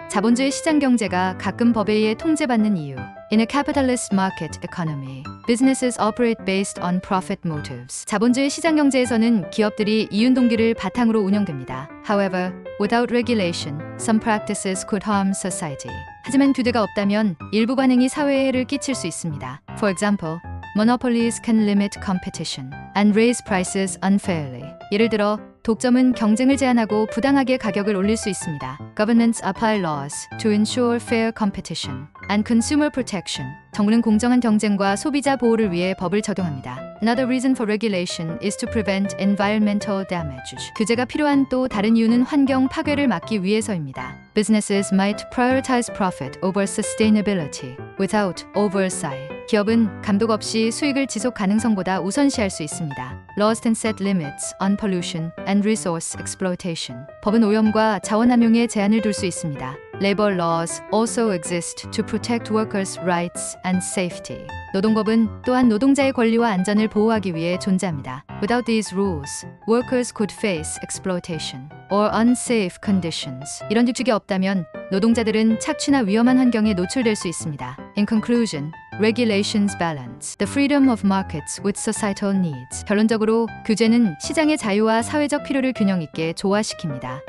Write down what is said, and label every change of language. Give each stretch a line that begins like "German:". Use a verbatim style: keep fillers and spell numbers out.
Korean: 자본주의 시장 경제가 가끔 법에 의해 통제받는 이유.
English: In a capitalist market economy, businesses operate based on profit motives.
Korean: 자본주의 시장 경제에서는 기업들이 이윤 동기를 바탕으로 운영됩니다.
English: However, without regulation, some practices could harm society.
Korean: 하지만 규제가 없다면 일부 관행이 사회에 해를 끼칠 수 있습니다.
English: For example, monopolies can limit competition and raise prices unfairly.
Korean: 예를 들어, 독점은 경쟁을 제한하고 부당하게 가격을 올릴 수 있습니다.
English: Governments apply laws to ensure fair competition and consumer protection.
Korean: 정부는 공정한 경쟁과 소비자 보호를 위해 법을 적용합니다.
English: Another reason for regulation is to prevent environmental damage.
Korean: 규제가 필요한 또 다른 이유는 환경 파괴를 막기 위해서입니다.
English: Businesses might prioritize profit over sustainability without oversight.
Korean: 기업은 감독 없이 수익을 지속 가능성보다 우선시할 수 있습니다.
English: Laws can set limits on pollution and resource exploitation.
Korean: 법은 오염과 자원함용에 제한을 둘 수 있습니다.
English: Labor laws also exist to protect workers' rights and safety.
Korean: 노동법은 또한 노동자의 권리와 안전을 보호하기 위해 존재합니다.
English: Without these rules, workers could face exploitation or unsafe conditions.
Korean: 이런 규칙이 없다면 노동자들은 착취나 위험한 환경에 노출될 수 있습니다.
English: In conclusion, regulations balance the freedom of markets with societal needs.
Korean: 결론적으로 규제는 시장의 자유와 사회적 필요를 균형 있게 조화시킵니다.